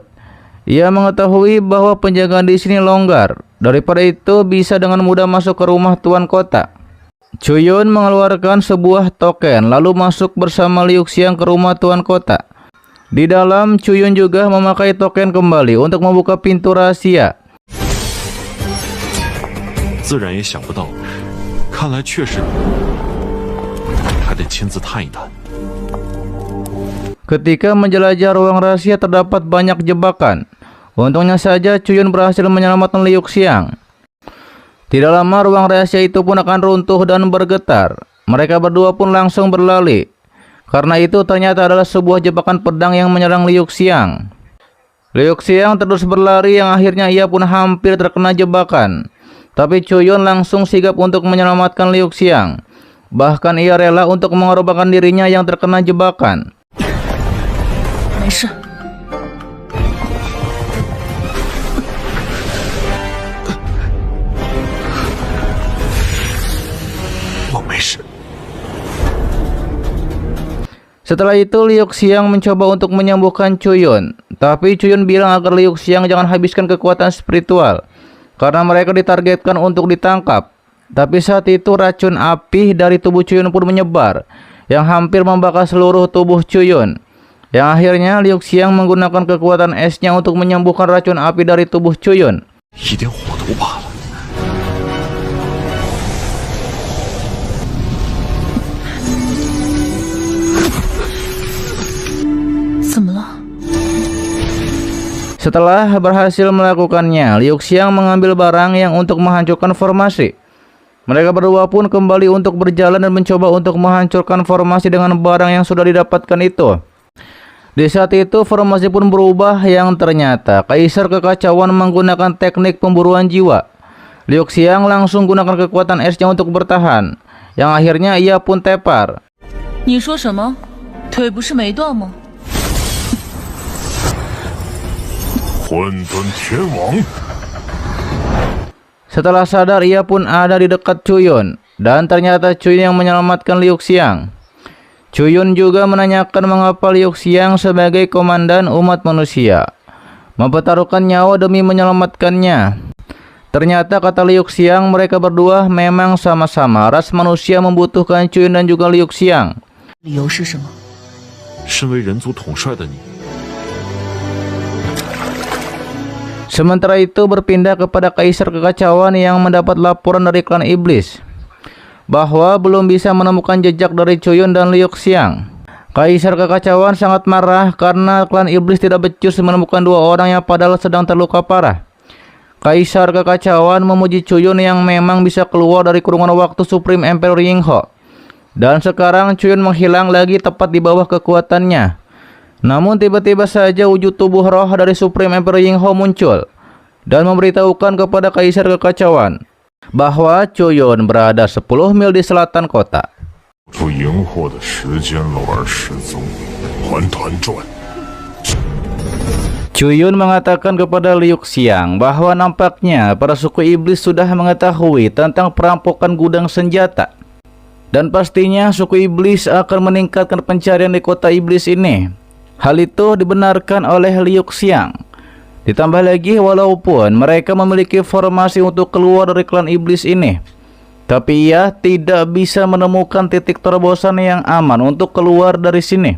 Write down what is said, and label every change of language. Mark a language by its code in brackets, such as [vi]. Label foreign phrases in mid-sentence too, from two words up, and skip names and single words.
[id] Ia mengetahui bahwa penjagaan di sini longgar. Daripada itu bisa dengan mudah masuk ke rumah tuan kota. Chuyun mengeluarkan sebuah token lalu masuk bersama Liu Xiang ke rumah tuan kota. Di dalam Chuyun juga memakai token kembali untuk membuka pintu rahasia. [zh] 自然也想不到，看来确实还得亲自探一探。 [id] Ketika menjelajah ruang rahasia terdapat banyak jebakan. Untungnya saja Chuyun berhasil menyelamatkan Liu Xiang. Tidak lama ruang rahasia itu pun akan runtuh dan bergetar. Mereka berdua pun langsung berlari. Karena itu ternyata adalah sebuah jebakan pedang yang menyerang Liu Xiang. Liu Xiang terus berlari yang akhirnya ia pun hampir terkena jebakan. Tapi Chuyun langsung sigap untuk menyelamatkan Liu Xiang. Bahkan ia rela untuk mengorbankan dirinya yang terkena jebakan. [zh] 没事。我没事。 [id] Setelah itu Liu Xiang mencoba untuk menyembuhkan Chuyun. Tapi Chuyun bilang agar Liu Xiang jangan habiskan kekuatan spiritual, karena mereka ditargetkan untuk ditangkap. Tapi saat itu racun api dari tubuh Chuyun pun menyebar, yang hampir membakar seluruh tubuh Chuyun. Yang akhirnya Liu Xiang menggunakan kekuatan esnya untuk menyembuhkan racun api dari tubuh Chuyun. [zh] 一点火头罢了。怎么了？ [id] Setelah berhasil melakukannya, Liu Xiang mengambil barang yang untuk menghancurkan formasi. Mereka berdua pun kembali untuk berjalan dan mencoba untuk menghancurkan formasi dengan barang yang sudah didapatkan itu. Di saat itu formasi pun berubah, yang ternyata Kaisar Kekacauan menggunakan teknik pemburuan jiwa. Liu Xiang langsung gunakan kekuatan esnya untuk bertahan, yang akhirnya ia pun tepar. [zh] 你说什么？腿不是没断吗？混沌天王， [id] Setelah sadar, ia pun ada di dekat Chuyun, dan ternyata Chuyun yang menyelamatkan Liu Xiang. Chuyun juga menanyakan mengapa Liu Xiang sebagai komandan umat manusia mempertaruhkan nyawa demi menyelamatkannya. Ternyata kata Liu Xiang, mereka berdua memang sama-sama ras manusia membutuhkan Chuyun dan juga Liu Xiang. [zh] 理由是什么？身为人族统帅的你， [id] Sementara itu berpindah kepada Kaisar Kekacauan yang mendapat laporan dari klan iblis bahwa belum bisa menemukan jejak dari Chuyun dan Liu Xiang. Kaisar Kekacauan sangat marah karena klan iblis tidak becus menemukan dua orang yang padahal sedang terluka parah. Kaisar Kekacauan memuji Chuyun yang memang bisa keluar dari kurungan waktu Supreme Emperor Yingho. Dan sekarang Chuyun menghilang lagi tepat di bawah kekuatannya. Namun tiba-tiba saja wujud tubuh roh dari Supreme Emperor Yingho muncul dan memberitahukan kepada Kaisar Kekacauan bahwa Chuyun berada 10 mil di selatan kota. [zh] 出荧惑的时间漏而失踪，团团转。 [id] Chuyun mengatakan kepada Liu Xiang bahwa nampaknya para suku iblis sudah mengetahui tentang perampokan gudang senjata. Dan pastinya suku iblis akan meningkatkan pencarian di kota iblis ini. Hal itu dibenarkan oleh Liu Xiang. Ditambah lagi walaupun mereka memiliki formasi untuk keluar dari klan iblis ini, tapi ia tidak bisa menemukan titik terobosan yang aman untuk keluar dari sini.